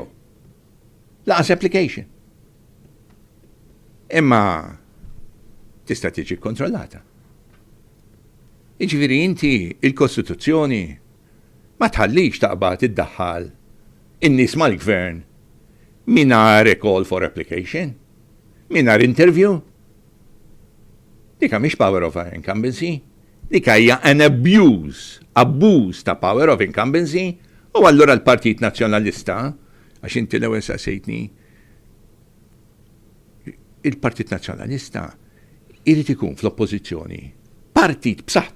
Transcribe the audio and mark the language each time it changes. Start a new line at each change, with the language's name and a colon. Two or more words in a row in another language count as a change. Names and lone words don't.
Maltese: Laqas application. Imma tista' tiġi kontrollata. Jiġifieri inti il-Kostituzzjoni ma tħallix taqbad iddaħħal in-nies mal-gvern mingħajr
English: call for application,
Maltese: mingħajr interview. Dika mhix
English: power of incumbency,
Maltese: dika hija an abbuż ta'
English: power of incumbency,
Maltese: u allura l-Partit Nazzjonalista, għax inti l-ewwel saqsejtni, il-Partit Nazzjonalista irid ikun fl-oppożizzjoni partit b'saħħtu.